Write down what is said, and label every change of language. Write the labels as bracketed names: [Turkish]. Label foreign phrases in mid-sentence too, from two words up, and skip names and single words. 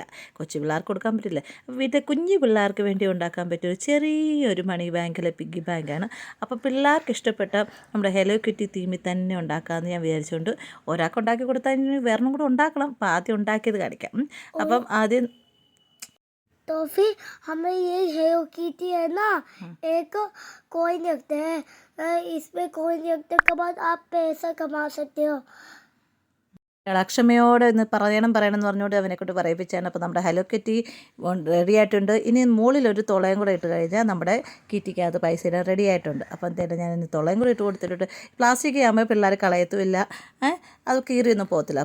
[Malayalam] കൊച്ചു പിള്ളേർക്ക് കൊടുക്കാൻ പറ്റില്ല. വീട്ടിൽ കുഞ്ഞു പിള്ളേർക്ക് വേണ്ടി ഉണ്ടാക്കാൻ പറ്റിയ ഒരു ചെറിയൊരു മണി ബാങ്കിലെ പിഗ്ഗി ബാങ്കാണ്. അപ്പോൾ പിള്ളേർക്ക് ഇഷ്ടപ്പെട്ട നമ്മുടെ ഹെലോ കിറ്റി തീമിൽ തന്നെ ഉണ്ടാക്കാമെന്ന് ഞാൻ വിചാരിച്ചുകൊണ്ട് ഒരാൾക്ക് ഉണ്ടാക്കി കൊടുത്താൽ ഇനി വേറൊന്നും കൂടെ ഉണ്ടാക്കണം. അപ്പോൾ ആദ്യം ഉണ്ടാക്കിയത് കാണിക്കാം. അപ്പം ആദ്യം [Hindi] तो फिर हमें ये हेलो किटी है ना, एक कॉइन रखते हैं। इसमें कॉइन रखने के बाद आप पैसा कमा सकते हो। [Malayalam] അക്ഷമയോടെ ഇന്ന് പറയണം എന്ന് പറഞ്ഞുകൊണ്ട് അവനെക്കൊണ്ട് പറയിപ്പിച്ചാണ്. അപ്പോൾ നമ്മുടെ ഹലോ കിറ്റി റെഡി ആയിട്ടുണ്ട്. ഇനി മുകളിലൊരു തുളയും കൂടെ ഇട്ട് കഴിഞ്ഞാൽ നമ്മുടെ കിറ്റിക്കകത്ത് പൈസ ഇടാൻ റെഡി ആയിട്ടുണ്ട്. അപ്പം എന്തായാലും ഞാൻ ഇന്ന് തുളയും കൂടെ ഇട്ട് കൊടുത്തിട്ടുണ്ട്. പ്ലാസ്റ്റിക് ആകുമ്പോൾ പിള്ളേർ കളയത്തുമില്ല, അത് കീറിയൊന്നും പോകത്തില്ല.